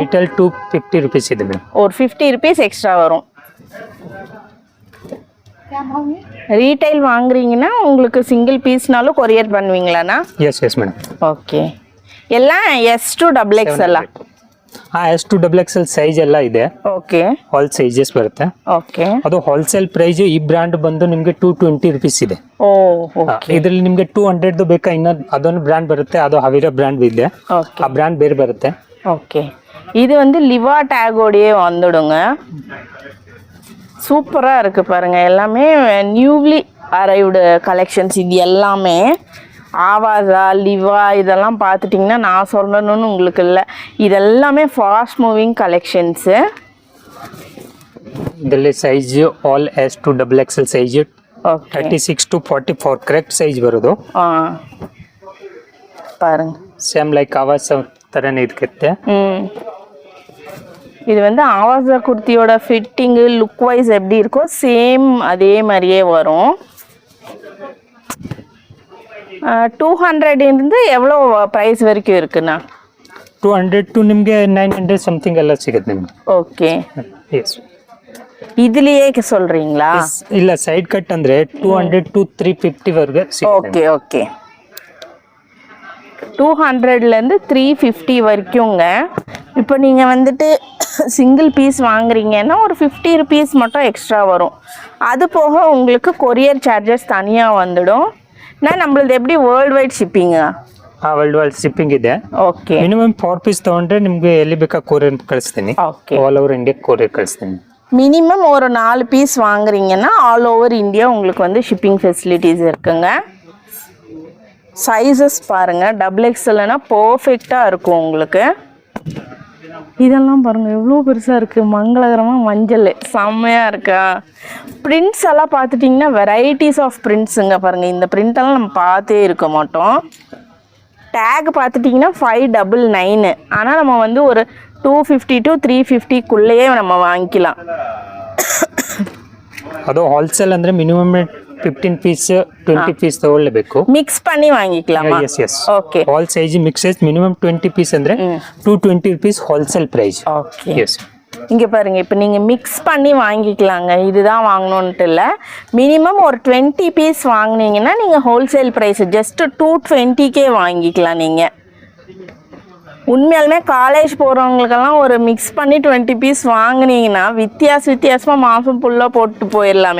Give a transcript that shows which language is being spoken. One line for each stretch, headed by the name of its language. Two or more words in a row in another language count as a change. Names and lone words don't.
Tamil: ரீட்டைல் 250 rupees இது. ஒரு 50 rupees எக்ஸ்ட்ரா வரும். ரீட்டைல் வாங்குறீங்கன்னா உங்களுக்கு
English: single pieceனாலும்
Tamil: கொரியர் பண்ணுவீங்களாண்ணா?
English: Yes madam.
Tamil: ஓகே. எல்லாம் S2 XXL.
Kannada: S2 XXL ಸೈಜ್ ಎಲ್ಲ ಇದೆ. ಓಕೆ.
English: all sizes
Kannada: ಬರುತ್ತೆ. ಓಕೆ. ಅದು
English: wholesale price
Kannada: ಈ ಬ್ರಾಂಡ್ ಬಂದು ನಿಮಗೆ 220 rupees ಇದೆ. ಓ ಓಕೆ. ಇದರಲ್ಲಿ ನಿಮಗೆ 200 ಬೇಕಾ ಇನ್ನೊಂದು ಅದೊಂದು ಬ್ರಾಂಡ್ ಬರುತ್ತೆ, ಅದು ಹವಿರಾ ಬ್ರಾಂಡ್ ಇದೆ. ಓಕೆ. ಆ ಬ್ರಾಂಡ್ ಬೇರೆ ಬರುತ್ತೆ.
Tamil: ஓகே. இது வந்து லிவா டேகோடையே வந்துடுங்க. சூப்பராக இருக்குது பாருங்கள். எல்லாமே
English: newly arrived collections.
Tamil: இது எல்லாமே ஆவாஸா லிவா இதெல்லாம் பார்த்துட்டிங்கன்னா நான் சொல்லணும்னு உங்களுக்கு இல்லை, இதெல்லாமே
English: fast moving collections.
Kannada: ಇದರಲ್ಲಿ ಸೈಜ್ ಆಲ್ S2 XXL ಸೈಜ್ 36 to 44
English: correct size
Kannada: ಬರೋದು.
Tamil: பாருங்க
English: same like
Kannada: ಆವಾಸ್ ಥರನೇ ಇರುತ್ತೆ.
Tamil: இது வந்து ஆவாஸா குர்த்தியோட ஃபிட்டிங்கு
English: look wise
Tamil: எப்படி இருக்கோ சேம் அதே மாதிரியே வரும். 200 இருந்து எவ்வளோ ப்ரைஸ் வரைக்கும் இருக்குண்ணா?
Kannada: 200 to ನಿಮಗೆ 900 ಸಮಥಿಂಗ್ ಎಲ್ಲ ಸಿಗುತ್ತೆ ನಿಮಗೆ. ಓಕೆ. ಎಸ್.
Tamil: இதுலயே சொல்றீங்களா?
Kannada: ಇಲ್ಲ
English: side cut
Kannada: ಅಂದ್ರೆ 200 to 350 ವರೆಗೆ ಸಿಗುತ್ತೆ.
Tamil: ஓகே ஓகே. 200லேருந்து 350 வரைக்குங்க. இப்போ நீங்கள் வந்துட்டு
English: single piece
Tamil: வாங்குறீங்கன்னா ஒரு 50 rupees மட்டும் எக்ஸ்ட்ரா வரும். அது போக உங்களுக்கு
English: courier charges
Tamil: தனியாக வந்துடும். நான் நம்மளது எப்படி
English: world wide shipping? world wide shipping
Kannada: ಇದೆ. ಓಕೆ. ಮಿನಿಮಮ್ 4 ಪೀಸ್ ತಗೊಂಡ್ರೆ ನಿಮಗೆ ಎಲ್ಲಿ ಬೇಕಾ ಕೊರಿಯರ್ ಕಳಿಸ್ತೀನಿ. ಓಕೆ.
English: all over India courier
Kannada: ಕಳಿಸ್ತೀನಿ.
Tamil: மினிமம் ஒரு 4 பீஸ் வாங்குறீங்கன்னா
English: all over India
Tamil: உங்களுக்கு வந்து
English: shipping facilities
Tamil: இருக்குங்க. சைஸஸ் பாருங்கள், XXLனா பர்ஃபெக்டாக இருக்கும் உங்களுக்கு. இதெல்லாம் பாருங்கள் எவ்வளோ பெருசாக இருக்குது, மங்களகரமாக மஞ்சள் செம்மையாக இருக்கா. பிரிண்ட்ஸ் எல்லாம் பார்த்துட்டிங்கன்னா
English: varieties of prints
Tamil: பாருங்கள். இந்த பிரிண்டெல்லாம் நம்ம பார்த்தே இருக்க மாட்டோம். டேக் பார்த்துட்டிங்கன்னா 599. ஆனால் நம்ம வந்து ஒரு 250 to 350 நம்ம வாங்கிக்கலாம்.
Kannada: ಅದು
English: wholesale अंद्रे minimum
Kannada: 15 ಪೀಸ್ 20 ಪೀಸ್ ತಗೊಳ್ಳಬೇಕು.
Tamil: ಮಿಕ್ಸ್ பண்ணி வாங்கிக்கலாமா?
Kannada: ಎಸ್ ಓಕೆ.
English: all size mixes minimum
Kannada: 20 ಪೀಸ್ ಅಂದ್ರೆ 220 rupees
English: wholesale price.
Kannada: ஓகே. ಎಸ್
Tamil: இங்கே பாருங்கள், இப்போ நீங்கள் மிக்ஸ் பண்ணி வாங்கிக்கலாங்க. இதுதான் வாங்கணுன்ட்டு இல்லை. மினிமம் ஒரு 20 பீஸ் வாங்கினீங்கன்னா நீங்கள்
English: wholesale price just
Tamil: 220 வாங்கிக்கலாம். நீங்கள் உண்மையாலுமே காலேஜ் போகிறவங்களுக்கெல்லாம் ஒரு மிக்ஸ் பண்ணி 20 பீஸ் வாங்கினீங்கன்னா வித்தியாசமாக மாதம் ஃபுல்லாக போட்டு போயிடலாமே.